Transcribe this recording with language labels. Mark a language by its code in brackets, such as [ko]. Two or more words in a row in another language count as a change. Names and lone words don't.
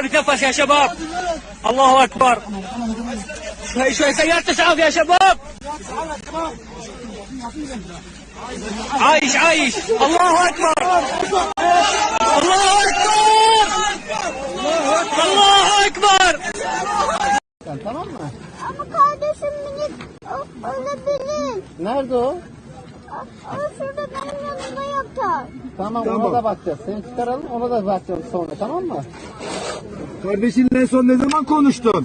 [ar] بتنفس يا شباب الله أكبر شوي شوي سيارة إسعاف يا شباب عايش عايش الله أكبر الله أكبر الله أكبر [tr] Tamam mı? Ama kardeşim minik ölebilir. Nerede o? O şurada benim yanımda yatar. Tamam, ona da bakacağız. Seni çıkaralım, ona da bakacağız sonra, tamam mı? Kardeşinle en son ne zaman konuştun?